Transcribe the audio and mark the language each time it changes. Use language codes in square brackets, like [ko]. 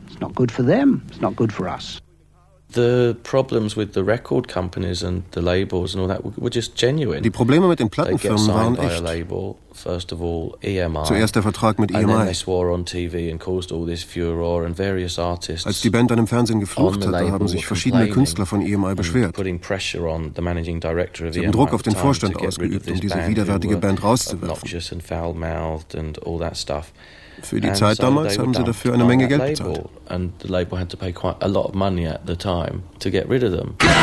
[en] It's not good for them. It's not good for us. The problems with the record companies and the labels and all that were just genuine. [de] Die Probleme mit den Plattenfirmen waren echt. [en] First of all, EMI. [de] Zuerst der Vertrag mit EMI. [en] And then they swore on TV and caused all this furor and various artists. [de] Als die Band dann im Fernsehen geflucht hat, da haben sich verschiedene Künstler von EMI beschwert. [en] Putting pressure on the managing director of EMI. [de] Sie haben Druck auf den Vorstand ausgeübt, um diese widerwärtige Band rauszuwerfen. [en] Obnoxious and foul-mouthed and all that stuff. [de] Für die Zeit damals haben sie dafür eine Menge Geld bezahlt. [en] And the label had to pay quite a lot of money at the time to get rid of them.